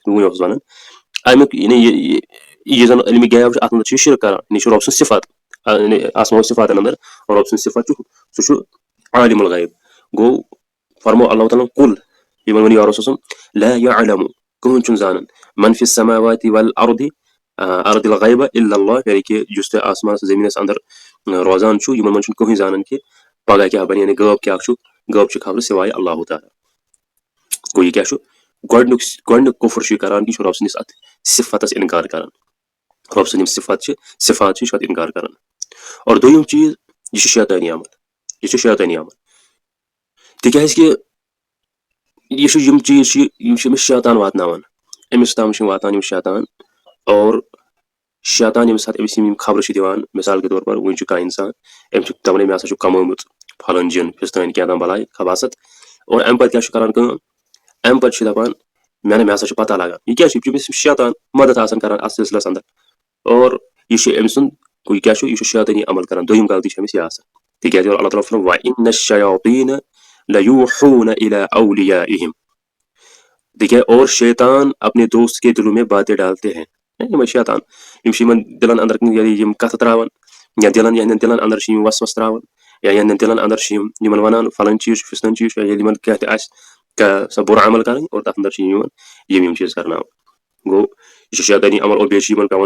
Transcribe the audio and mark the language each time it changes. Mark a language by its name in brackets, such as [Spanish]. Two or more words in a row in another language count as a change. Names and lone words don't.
[Kashmiri] وُنۍ اوسُس ونان امیُک یعنی یہِ زن علمِ غیب چھُ اتھ منٛز چھُ یہِ شرک کران یہِ چھُ رۄب سٕنٛز صفت آسماو صفاتن انٛدر رۄب سٕنٛز صفت چھُ سُہ چھُ [Arabic] عالم الغیب [Kashmiri] گوٚو فرمو اللہ تعالیٰ کُل یِمن ؤنِو یا رسول صلی [Arabic] لا یعلم [Kashmiri] کٕہٕنۍ چھُنہٕ زانان [Arabic] من فی السماوات والارض ارض الغیب الا اللہ [Kashmiri] یعنی کہِ یُس تہِ آسمانس زٔمیٖنس انٛدر روزان چھُ یِمن منٛز چھُنہٕ کٕہٕنۍ زانان کہِ پگہہ کیاہ بنہِ یعنی غٲب کیاہ چھُ غٲب چھِ خبرٕ سِوایہِ اللہ تعالیٰ گوٚو یہِ کیاہ چھُ گۄڈٕنیُک کُفر چھُ یہِ کران کہِ یہِ چھُ رۄب سٕنٛدِس اتھ صفتس انکار کران رۄب سٕنٛدۍ یِم صفت چھِ یہِ چھُ اتھ انکار کران اور دوٚیِم چیٖز یہِ چھُ شیطٲنی عمل تِکیازِ کہِ یہِ چھُ یِم چیٖز چھِ یِم چھِ أمِس شیطان واتناوان أمِس تام چھِ واتان یِم شیطان اور شیطان ییٚمہِ ساتہٕ أمِس یِم خبرٕ چھِ دِوان مِثال [Urdu] کے طور پر [Kashmiri] وُنہِ چھُ کانٛہہ اِنسان أمِس چھُ دپان مےٚ ہسا چھُ کمٲومٕژ پھلٲنۍ جِن فِستٲنۍ کینٛہہ تام بلاے خباست اور امہِ پتہٕ کیاہ چھُ کران کٲم امہِ پتہٕ چھُ دپان مےٚ ہسا چھُ پتہ لگان یہِ کیاہ چھُ یہِ چھُ أمِس شیطان مدد آسان کران اتھ سلسلس انٛدر اور یہِ چھُ أمۍ سُنٛد یہِ کیاہ چھُ یہِ چھُ شیطٲنی عمل کران دوٚیِم غلطی چھِ أمِس یہِ آسان تِکیازِ اللہ تعالیٰ فرماوان [Arabic] وَإِنَّ الشَّيَاطِينَ لَيُوحُونَ إِلَىٰ أَوْلِيَائِهِمْ [Urdu] دیکھیے اور شیطان اپنے دوست کے دلوں میں باتیں ڈالتے ہیں [Kashmiri] یِمے شیطان یِم چھِ یِمن دِلن انٛدر یِم کتھٕ تراوان یا یِہنٛدٮ۪ن دِلن انٛدر چھِ یِم وسوس تراوان یا یِہنٛدٮ۪ن دِلن انٛدر چھِ یِم یِمن ونان فلٲنۍ چیٖز چھُ فِستٲنۍ چیٖز چھُ ییٚلہِ یِمن کینٛہہ تہِ آسہِ سۄ بُرٕ عمل کرٕنۍ اور تتھ انٛدر چھِ یِوان یِم چیٖز کرناوان گوٚو یہِ چھُ شیطٲنی عمل اور بیٚیہِ چھِ یِمن پیٚوان